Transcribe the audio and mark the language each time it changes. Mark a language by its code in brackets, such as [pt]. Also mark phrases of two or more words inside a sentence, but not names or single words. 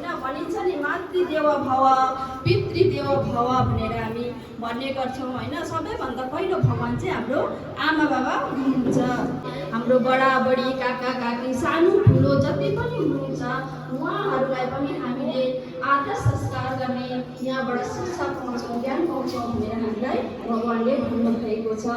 [ne] भनिन्छ नि [sa] मातृदेव भव पितृदेव भव [ne] भनेर हामी भन्ने गर्छौँ होइन। सबैभन्दा पहिलो भगवान चाहिँ हाम्रो आमा बाबा हुनुहुन्छ। हाम्रो बडाबडी काका काकी सानो ठुलो जति पनि हुनुहुन्छ उहाँहरूलाई पनि हामीले आदर संस्कार गर्ने यहाँबाट शिक्षा पाउँछौँ ज्ञान पाउँछौँ भनेर हामीलाई भगवानले भन्नुभएको छ।